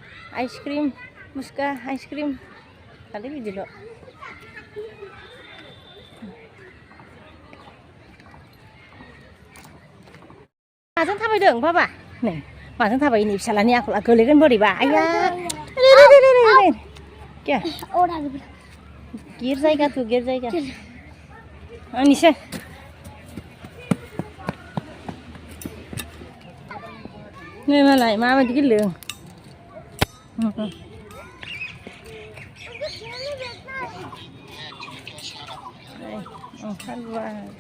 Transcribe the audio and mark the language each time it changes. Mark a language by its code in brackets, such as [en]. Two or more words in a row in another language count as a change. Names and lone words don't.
[brx] आइसक्रिम खालि बिदिल' माजों थाबायदों बाबा नै माजों थाबाय नै फिसालानि आखला गोलैगोन बोरैबा आइया क्या [hi] और आगे बढ़ो गिर जाएगा नीचे [brx] नै मालाय माबायदि गेलेदों ओंखारबाय